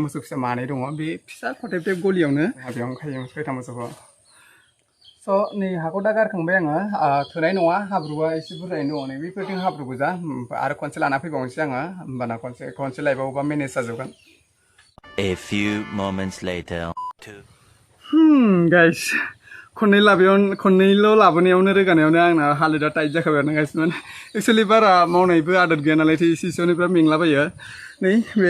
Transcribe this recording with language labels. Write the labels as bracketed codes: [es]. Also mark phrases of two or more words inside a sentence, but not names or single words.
[brx] मोसौ फिसा मानै दङ बे फिसा खथेब गलियावनो बेयावनो खायो सयथा मोसौखौ स' नै हाखौ दा गारखांबाय आङो थोनाय नङा हाब्रुआ एसे बुरजायैनो दङ नै बेफोरथिं हाब्रु गोजा आरो खनसे लाना फैबावनोसै आङो होमबाना खनसे लायबावोबा मेनेज जाजोबगोन [en] A few moments later. [brx] गाइस खननैल' लाबोनायावनो रोगानायावनो आंना हालोदा टाइट जाखाबाय आरोना गाइस माने एक्सुवेलि बारा मावनायबो आदत गैया नालाय एसेयावनो मेंलाबायो नै बे